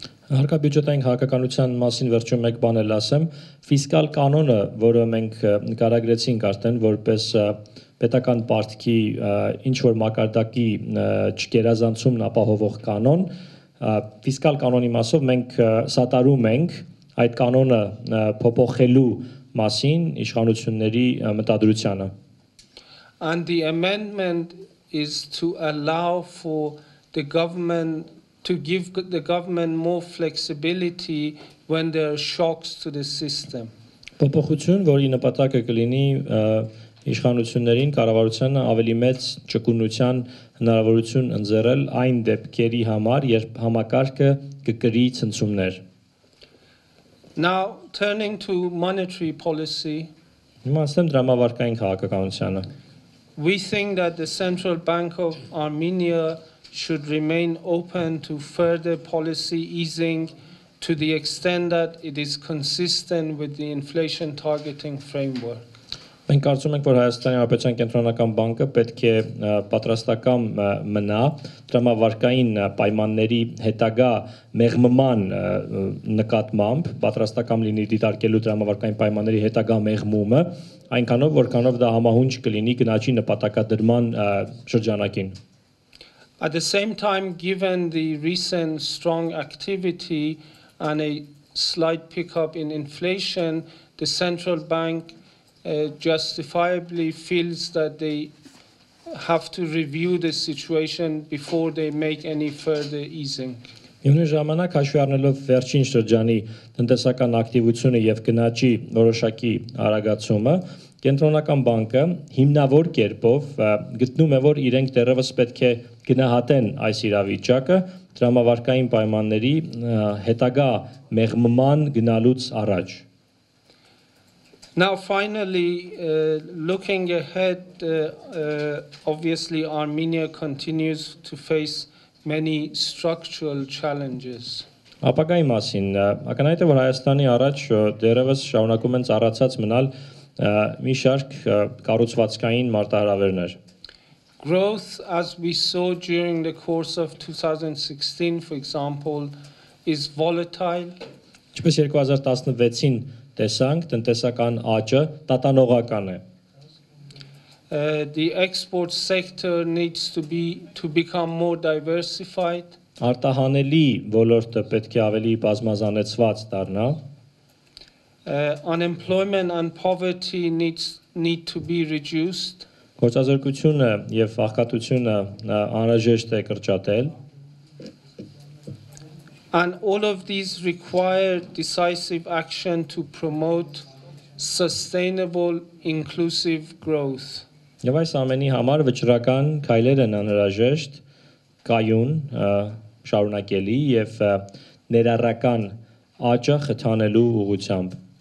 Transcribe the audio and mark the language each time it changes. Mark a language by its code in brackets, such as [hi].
[hy] Հարկաբյուջետային քաղաքականության մասին վերջում մեկ բան էլ ասեմ, ֆիսկալ կանոնը, որը մենք նկարագրեցինք արդեն որպես պետական պարտքի ինչ որ մակարդակի չգերազանցումն ապահովող կանոն, ֆիսկալ կանոնի մասով մենք սատարում ենք այդ կանոնը փոփոխելու մասին իշխանությունների մտադրությանը։ [en] And the amendment is to allow for the government to give the government more flexibility when there are shocks to the system. [hy] Փոփոխություն, որի նպատակը կլինի իշխանություններին կառավարությանը ավելի մեծ ճկունության հնարավորություն ընձեռել այն դեպքերի համար, երբ համակարգը կկրի ցնցումներ։ [en] Now turning to monetary policy, [hy] Հիմա ասեմ դրամավարկային քաղաքականությանը։ [en] We think that the Central Bank of Armenia should remain open to further policy easing to the extent that it is consistent with the inflation targeting framework. [hy] Մենք կարծում ենք, որ Հայաստանի Հանրապետության կենտրոնական բանկը պետք է պատրաստական մնա դրամավարկային պայմանների հետագա մեղմման նկատմամբ, պատրաստական լինի դիտարկելու դրամավարկային պայմանների հետագա մեղմումը, այնքանով, որքանով դա համահունչ կլինի գնաճի նպատակադրման շրջանակին։ [en] At the same time, given the recent strong activity and a slight pickup in inflation, the central bank justifiably feels that they have to review the situation before they make any further easing. [hy] Միևնույն ժամանակ հաշվի առնելով վերջին շրջանի տնտեսական ակտիվությունը եւ գնաճի որոշակի արագացումը, կենտրոնական բանկը հիմնավոր կերպով գտնում է, որ իրենք դեռևս պետք է գնահատեն այս իրավիճակը դրամավարկային պայմանների հետագա մեղմման գնալուց առաջ։ [en] Now finally, looking ahead, obviously Armenia continues to face many structural challenges. [hy] Ապագայի մասին, ակնհայտ է, որ Հայաստանի առաջ դեռևս շարունակում են ծառացած մնալ մի շարք կառուցվածքային մարտահրավերներ։ [en] Growth, as we saw during the course of 2016, for example, is volatile. [hy] Ինչպես 2016-ին տեսանք, տնտեսական աճը տատանողական է։ [en] The export sector needs to become more diversified. [hy] Արտահանելի ոլորտը պետք է ավելի բազմազանեցված դառնա։ [en] Unemployment and poverty need to be reduced. [hy] Գործազրկությունը եւ աղքատությունը անհրաժեշտ է կրճատել։ [en] And all of these require decisive action to promote sustainable, inclusive growth. [hy] Եվ այս ամենի համար վճռական քայլեր են անհրաժեշտ կայուն, շարունակելի եւ ներառական աճը խթանելու ուղղությամբ։